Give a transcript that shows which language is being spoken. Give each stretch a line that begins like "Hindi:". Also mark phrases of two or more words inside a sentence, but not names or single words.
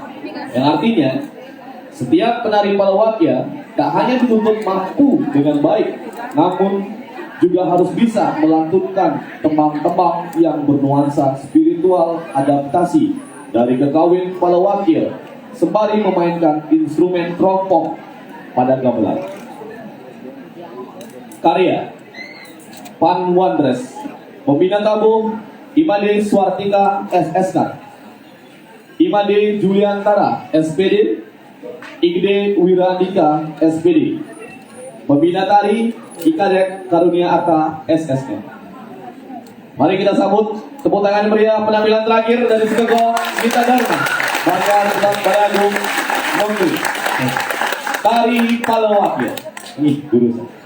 Indonesian: Yang artinya, setiap penari Palawakya tak hanya dituntut mampu dengan baik, namun juga harus bisa melantunkan tembang-tembang yang bernuansa spiritual adaptasi dari kekawin Palawakya, sembari memainkan instrumen trompong pada gamelan. Karya Pan Wandres, pembina tabuh Imade Swartika SSK, Imade Juliantara SPD, Igde Wirandika SPD, pembina tari Ikadek Karunia Arta SSN. Mari kita sambut tepuk tangan meriah penampilan terakhir dari Skegong Kita Dharma Balai Agung Mengwi, tari Palawakya. Ini guru saya.